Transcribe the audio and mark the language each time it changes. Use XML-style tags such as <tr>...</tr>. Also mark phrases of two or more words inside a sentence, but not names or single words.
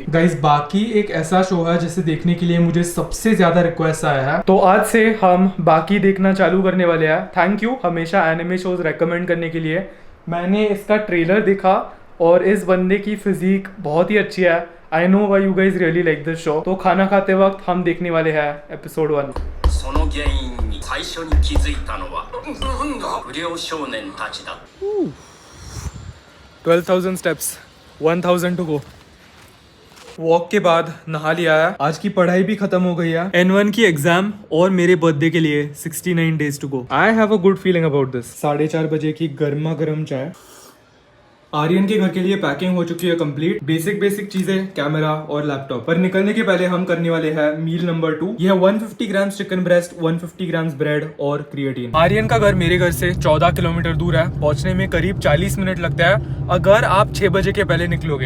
<hi>गाइस, बाकी एक ऐसा शो है जिसे देखने के लिए मुझे सबसे ज्यादा रिक्वेस्ट आया है, तो आज से हम बाकी देखना चालू करने वाले हैं।</hi> <en>thank you</en> <hi>हमेशा</hi> <en>anime shows</en> <hi>रेकमेंड करने के लिए। मैंने इसका ट्रेलर देखा और इस बंदे की फिजिक बहुत ही अच्छी है।</hi> <en>I know why you guys really like this show.</en> <hi>तो खाना खाते वक्त हम देखने वाले हैं एपिसोड 1।</hi> <ja>その原因に最初に気づいたのは不良少年たちだ。</ja> <en>12,000 steps, 1,000 to go.</en> <hi>वॉक के बाद नहा लिया है। आज की पढ़ाई भी खत्म हो गई है। N1 की एग्जाम और मेरे बर्थडे के लिए 69</hi> <en>days to go. I have a good feeling about this.</en> <hi>4:30 बजे की गर्मा गर्म चाय। आर्यन के घर के लिए पैकिंग हो चुकी है कंप्लीट। बेसिक चीजें, कैमरा और लैपटॉप। पर निकलने के पहले हम करने वाले हैं</hi> <en>meal number</en> <hi>2। यह 150 ग्राम</hi> <en>chicken breast,</en> <hi>150 ग्राम ब्रेड और क्रिएटिन। आर्यन का घर मेरे घर से 14 किलोमीटर दूर है। पहुंचने में करीब 40 मिनट लगता है अगर आप 6 बजे के पहले निकलोगे।</hi>